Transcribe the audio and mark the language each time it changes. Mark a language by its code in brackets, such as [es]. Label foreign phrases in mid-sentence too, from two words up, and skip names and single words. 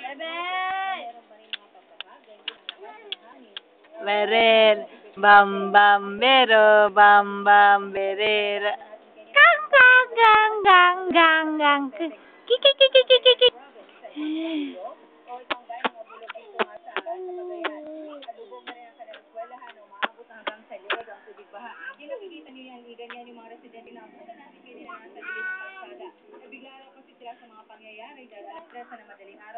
[tl] Beren, bam bam bero, bam bam berera. Gang gang gang gang gang gang. Ki. Nakikita niyo yan, ganyan yung mga residente na punta natin kayo nila nasa gilid ng kalsada. Nabigla raw kasi sila sa mga pangyayari dahil alas 3 na madaling araw.